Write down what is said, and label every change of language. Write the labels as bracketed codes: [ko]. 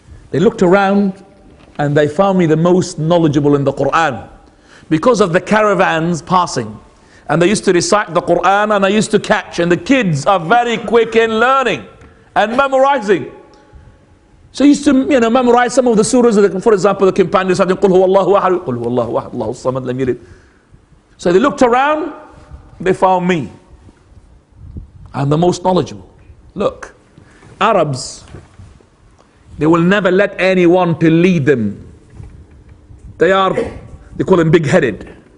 [en] They looked around and they found me the most knowledgeable in the Qur'an because of the caravans passing, and they used to recite the Qur'an and I used to catch, and the kids are very quick in learning and memorizing. So he used to, memorize some of the surahs. For example, the companions had [ar] قُلْ هُوَ اللَّهُ أَحَدٌ قُلْ هُوَ اللَّهُ أَحَدٌ اللَّهُ الصَّمَدُ لَمْ يَلِدْ. [en] So they looked around, they found me. I'm the most knowledgeable. Look, Arabs, they will never let anyone to lead them. They call them big-headed.